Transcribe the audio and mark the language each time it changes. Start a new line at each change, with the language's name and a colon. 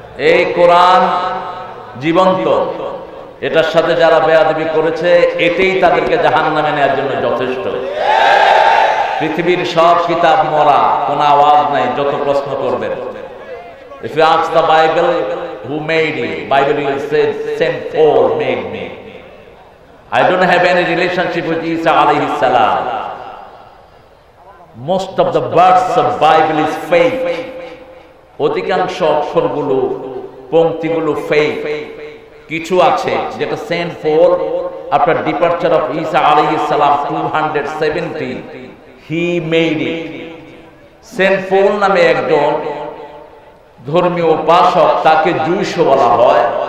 Bangla: এই কোরআন জীবন্ত, এটার সাথে যারা বেয়াদবি করেছে এটাই তাদেরকে জাহান্নামে নেওয়ার জন্য যথেষ্ট। পৃথিবীর সব কিতাব মরা, কোনো আওয়াজ নাই, যত প্রশ্ন করবেন।
English: If you ask the Bible who made it, Bible will say Saint Paul made me. I don't have any relationship with Isa alayhi salam. Most of the words of Bible is fake.
Bangla: অধিকাংশ অক্ষরগুলো, পংক্তিগুলো fake. কিছু আছে যেটা
English: Saint Paul after departure of Isa আলাইহিস সালাম 270 he made it.
Bangla: Saint পল নামে একজন ধর্মীয় উপাসক, তাকে জুইশ বলা হয়।